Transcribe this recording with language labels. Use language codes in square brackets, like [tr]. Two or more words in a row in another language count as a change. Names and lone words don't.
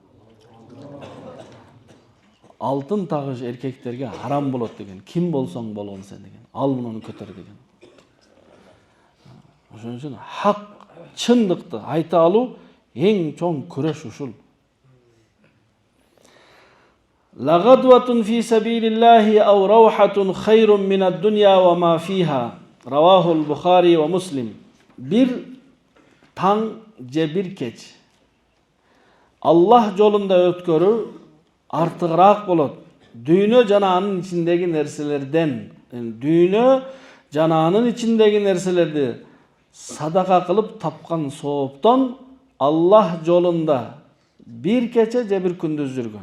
[ky] Алтын тагыш эркектерге харам болот деген. Ким болсоң болгон сен деген. Ал муну көтөр деген. Ошон үчүн хак, чындыкты айта алуу эң чоң күрөш ушул. [ar] لغدوة في سبيل الله أو روحة خير من الدنيا وما فيها. رواه البخاري ومسلم. [ky] Бир таң же бир кеч Аллах жолунда өткөрүү артыгыраак болот. Дүйнө жана анын ичиндеги нерселерден, дүйнө жана анын ичиндеги нерселерди садака кылып тапкан сооптон Аллах жолунда бир кече же бир күндүз жүргөн.